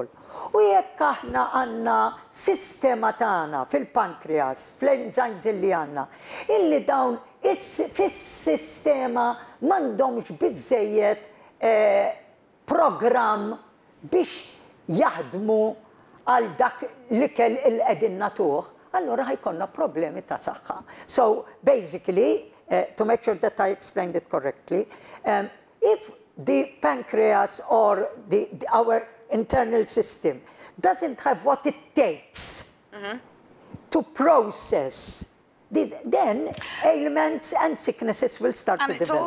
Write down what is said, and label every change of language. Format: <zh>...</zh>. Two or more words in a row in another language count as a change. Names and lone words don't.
<mt>U jekk aħna għandna sistema tagħna fil-pancreas, fl-enzymes li għandna, illi dawn fis-sistema m'għandhomx biżżejjed programm biex jaħdmu għal dak l-ikel il-qegħdin nagħtuh, allura ħajkonna problemi ta' saħħa.</mt> <en>So basically, to make sure that I explained it correctly, if the pancreas or our internal system doesn't have what it takes to process these, then ailments and sicknesses will start to develop.</en>